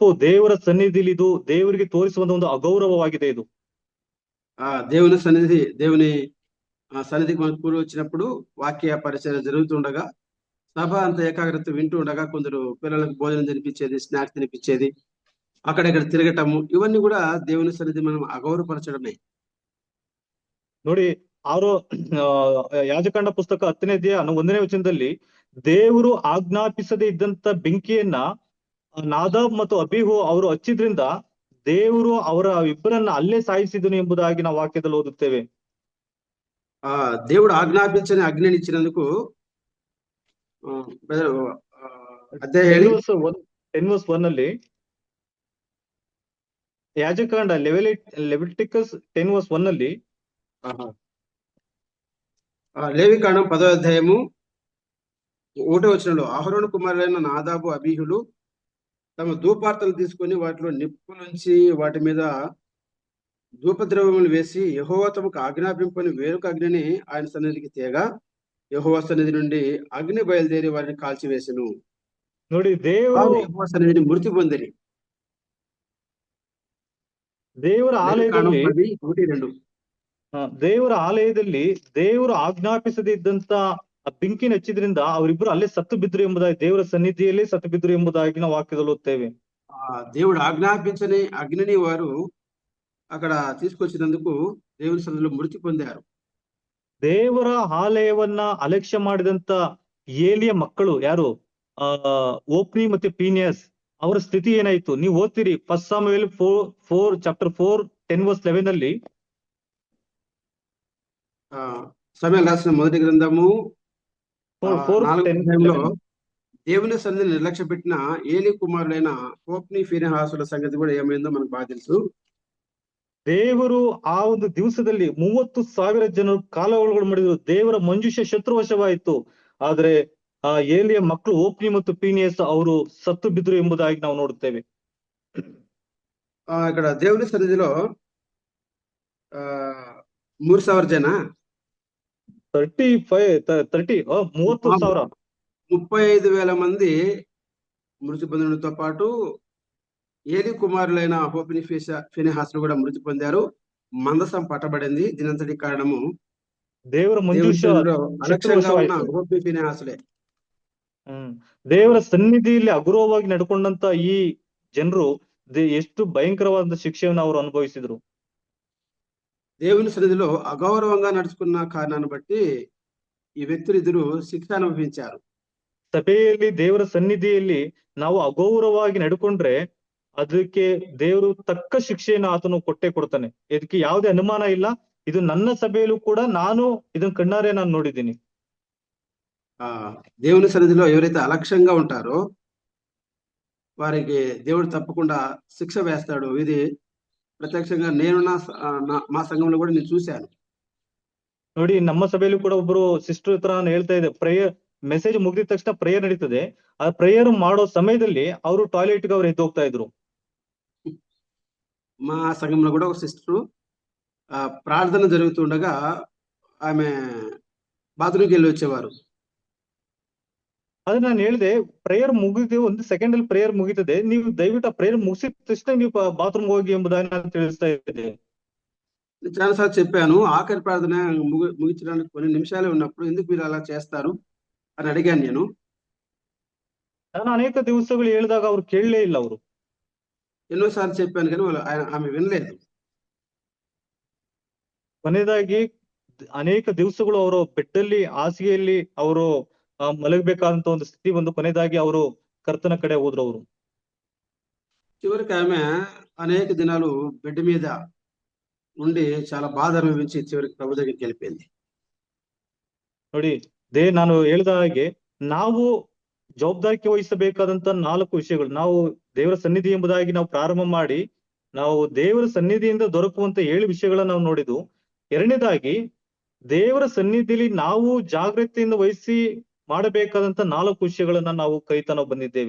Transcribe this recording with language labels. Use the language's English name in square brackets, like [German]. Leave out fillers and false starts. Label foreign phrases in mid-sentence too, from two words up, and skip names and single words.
[Kannada] ದೇವರ ಸನ್ನಿಧಿಲಿ ಇದು ದೇವರಿಗೆ ತೋರಿಸುವಂತ ಒಂದು ಅಗೌರವವಾಗಿದೆ ಇದು. [Telugu] దేవుని సన్నిధికి మనం కూడి వచ్చినప్పుడు వాక్య పరిచయం జరుగుతుండగా సభ అంత ఏకాగ్రత వింటూ ఉండగా కొందరు పిల్లలకు భోజనం తినిపించేది, స్నాక్స్ తినిపించేది, అక్కడక్కడ తిరగటము, ఇవన్నీ కూడా దేవుని సన్నిధి మనం అగౌరవపరచడమే. [Kannada] ನೋಡಿ, ಯಾಜಕಾಂಡ ಪುಸ್ತಕ 10ನೇ ಅಧ್ಯಾಯ 1ನೇ ವಚನದಲ್ಲಿ ದೇವರು ಆಜ್ಞಾಪಿಸದೇ ಇದ್ದಂತ ಬೆಂಕಿಯನ್ನ ನಾದಾಬ್ ಮತ್ತು ಅಬೀಹು ಅವರು ಹಚ್ಚಿದ್ರಿಂದ ದೇವರು ಅವರ ಇಬ್ಬರನ್ನ ಅಲ್ಲೇ ಸಾಯಿಸಿದನು ಎಂಬುದಾಗಿ ನಾವು ವಾಕ್ಯದಲ್ಲಿ ಓದುತ್ತೇವೆ. [Telugu] దేవుడు ఆజ్ఞాపించని అగ్నిని ఇచ్చినందుకు [Kannada] 10:1 ಅಲ್ಲಿ ಯಾಜಕಾಂಡ ಲೆವಿಟಿಕಸ್ 10:1 ಅಲ್ಲಿ [Telugu] లేవికాండం 10వ అధ్యాయము ఒకటో వచనంలో అహరోను కుమారులైన నాదాబు అబీహులు తమ ధూపార్తలు తీసుకొని వాటిలో నిప్పులుంచి వాటి మీద ధూపద్రవ్యములు వేసి యెహోవా తమకు ఆజ్ఞాపింపని వేరొక అగ్నిని ఆయన సన్నిధికి తేగా యెహోవా సన్నిధి నుండి అగ్ని బయలుదేరి వారిని కాల్చివేసెను. [Kannada] ನೋಡಿ ದೇವರು [Telugu] వారు యెహోవా సన్నిధిని మృతి పొందిరి. [Kannada] ದೇವರ [Telugu] నిర్గమకాండం [Kannada] ಆಲಯದಲ್ಲಿ 10:1-2. ದೇವರ ಆಲಯದಲ್ಲಿ ದೇವರು ಆಜ್ಞಾಪಿಸದೇ ಇದ್ದಂತ ಆ ಬೆಂಕಿನ ಹಚ್ಚಿದ್ರಿಂದ ಅವರಿಬ್ರು ಅಲ್ಲೇ ಸತ್ತು ಬಿದ್ರು ಎಂಬುದಾಗಿ, ದೇವರ ಸನ್ನಿಧಿಯಲ್ಲೇ ಸತ್ತು ಬಿದ್ರು ಎಂಬುದಾಗಿ ನಾವು ವಾಕ್ಯದಲ್ಲಿ ಓದ್ತೇವೆ. [Telugu] దేవుడు ఆజ్ఞాపించని అగ్నిని వారు అక్కడ తీసుకొచ్చినందుకు దేవుని సన్నిధిలో మృతి పొందారు. [Kannada] ದೇವರ ಆಲಯವನ್ನ ಅಲಕ್ಷ್ಯ ಮಾಡಿದಂತ ಏಲಿಯ ಮಕ್ಕಳು ಯಾರು, ಓಪ್ನಿ ಮತ್ತೆ ಪೀನಿಯಸ್, ಅವರ ಸ್ಥಿತಿ ಏನಾಯ್ತು ನೀವು ಓದ್ತೀರಿ. ಫಸ್ಟ್ ಸಾಮುವೇಲ್ 4:10 ಅಲ್ಲಿ [Telugu] సమూయేలు రాసిన మొదటి గ్రంథము 4:10 దేవుని సన్నిధిని నిర్లక్ష్య పెట్టిన ఏలి కుమారులైన హోప్ని ఫీనెహాసుల సంగతి కూడా ఏమైందో మనకు బాగా తెలుసు. [Kannada] ದೇವರು ಆ ಒಂದು ದಿವಸದಲ್ಲಿ 30,000 ಜನರು ಕಾಲಗಳು ಮಾಡಿದ್ರು. ದೇವರ ಮಂಜುಷ ಶತ್ರುವಶವಾಯಿತು. ಆದ್ರೆ ಆ ಏಲಿಯ ಮಕ್ಕಳು ಓಪ್ನಿ ಮತ್ತು ಪೀನಿಯಸ್ ಅವರು ಸತ್ತು ಬಿದ್ರು ಎಂಬುದಾಗಿ ನಾವು ನೋಡುತ್ತೇವೆ. [Telugu] ఇక్కడ దేవుని సన్నిధిలో 3,000 జನ 30,000 35,000 మంది మృతి పొందడంతో పాటు ఏలి కుమారులైన హోప్ని ఫీనెహాసులు కూడా మృతి పొందారు. మందసం పట్టబడింది. దీనంతటి కారణము [Kannada] ದೇವರ ಮಂಜುಷ [Telugu] అలక్ష్యంగా ఉన్న హోప్ని ఫీనెహాసులే. [Kannada] ದೇವರ ಸನ್ನಿಧಿಯಲ್ಲಿ ಅಗೌರವವಾಗಿ ನಡ್ಕೊಂಡಂತ ಈ ಜನರು ಎಷ್ಟು ಭಯಂಕರವಾದ ಶಿಕ್ಷೆಯನ್ನು ಅವರು ಅನುಭವಿಸಿದ್ರು. దేవుని సన్నిధిలో అగౌరవంగా నడుచుకున్న కారణాన్ని బట్టి ఈ వ్యక్తులిద్దరూ శిక్ష అనుభవించారు. ಸಭೆಯಲ್ಲಿ ದೇವರ ಸನ್ನಿಧಿಯಲ್ಲಿ ನಾವು ಅಗೌರವವಾಗಿ ನಡ್ಕೊಂಡ್ರೆ ಅದಕ್ಕೆ ದೇವರು ತಕ್ಕ ಶಿಕ್ಷೆಯನ್ನು ಆತನು ಕೊಟ್ಟೆ ಕೊಡ್ತಾನೆ. ಇದಕ್ಕೆ ಯಾವುದೇ ಅನುಮಾನ ಇಲ್ಲ. ಇದು ನನ್ನ ಸಭೆಯಲ್ಲೂ ಕೂಡ ನಾನು ಇದನ್ನ ಕಣ್ಣಾರೆ ನಾನು ನೋಡಿದ್ದೀನಿ. [Telugu] దేవుని సన్నిధిలో ఎవరైతే అలక్ష్యంగా ఉంటారో వారికి దేవుడు తప్పకుండా శిక్ష వేస్తాడు. ఇది ప్రత్యక్షంగా నేను మా సంఘంలో కూడా నేను చూశాను. [Kannada] ನೋಡಿ, ನಮ್ಮ ಸಭೆಯಲ್ಲೂ ಕೂಡ ಒಬ್ರು ಸಿಸ್ಟರ್ ಹತ್ರ ನಾನು ಹೇಳ್ತಾ ಇದ್ದೆ, [English] prayer message [Kannada] ಮುಗಿದ ತಕ್ಷಣ ಪ್ರೇಯರ್ ನಡೀತದೆ. ಆ ಪ್ರೇಯರ್ ಮಾಡೋ ಸಮಯದಲ್ಲಿ ಅವರು ಟಾಯ್ಲೆಟ್ಗೆ ಅವ್ರು ಎದ್ದು ಹೋಗ್ತಾ ಇದ್ರು. [Telugu] మా సంఘంలో కూడా ఒక సిస్టరు ప్రార్థన జరుగుతుండగా ఆమె బాత్రూమ్కి వెళ్ళి వచ్చేవారు. [Kannada] ಅದ್ ನಾನು ಹೇಳಿದೆ, ಪ್ರೇಯರ್ ಮುಗಿದು 1 ಸೆಕೆಂಡ್ ಅಲ್ಲಿ ಪ್ರೇಯರ್ ಮುಗಿತದೆ, ನೀವು ದಯವಿಟ್ಟು ಆ ಪ್ರೇಯರ್ ಮುಗಿಸಿದ ತಕ್ಷಣ ನೀವು ಬಾತ್ರೂಮ್ ಹೋಗಿ ಎಂಬುದಾಗಿ ನಾನು ತಿಳಿಸ್ತಾ ಇದ್ದೆ. [Telugu] చాలాసార్లు చెప్పాను, ఆఖరి ప్రార్థన ముగించడానికి కొన్ని నిమిషాలే ఉన్నప్పుడు ఎందుకు మీరు అలా చేస్తారు అని అడిగాను నేను. [Kannada] ನಾನು ಅನೇಕ ದಿವಸಗಳು ಹೇಳಿದಾಗ ಅವ್ರು ಕೇಳಲೇ ಇಲ್ಲ. ಅವರು [Telugu] ఎన్నోసార్లు చెప్పాను కానీ ఆమె వినలేదు. [Kannada] ಕೊನೆಯದಾಗಿ ಅನೇಕ ದಿವಸಗಳು ಅವರು ಬೆಡ್ಡಲ್ಲಿ ಹಾಸಿಗೆಯಲ್ಲಿ ಅವರು ಮಲಗಬೇಕಾದಂತ ಒಂದು ಸ್ಥಿತಿ ಬಂದು ಕೊನೆಯದಾಗಿ ಅವರು ಕರ್ತನ ಕಡೆ ಹೋದ್ರು. ಅವರು [Telugu] చివరికి ఆమె అనేక దినాలు బెడ్ మీద ఉండి చాలా బాధ అనుభవించి చివరికి ప్రభు దగ్గరికి వెళ్ళిపోయింది. [Kannada] ನೋಡಿ, ನಾನು ಹೇಳಿದ ಹಾಗೆ ನಾವು ಜವಾಬ್ದಾರಿಕೆ ವಹಿಸಬೇಕಾದಂತ 4 ವಿಷಯಗಳು, ನಾವು ದೇವರ ಸನ್ನಿಧಿ ಎಂಬುದಾಗಿ ನಾವು ಪ್ರಾರಂಭ ಮಾಡಿ ನಾವು ದೇವರ ಸನ್ನಿಧಿಯಿಂದ ದೊರಕುವಂತ 7 ವಿಷಯಗಳನ್ನ ನಾವು ನೋಡಿದ್ವು. ಎರಡನೇದಾಗಿ ದೇವರ ಸನ್ನಿಧಿಯಲ್ಲಿ ನಾವು ಜಾಗ್ರತೆಯಿಂದ ವಹಿಸಿ ಮಾಡಬೇಕಾದಂತ 4 ವಿಷಯಗಳನ್ನ ನಾವು ಕಲಿತಾ ನಾವು ಬಂದಿದ್ದೇವೆ.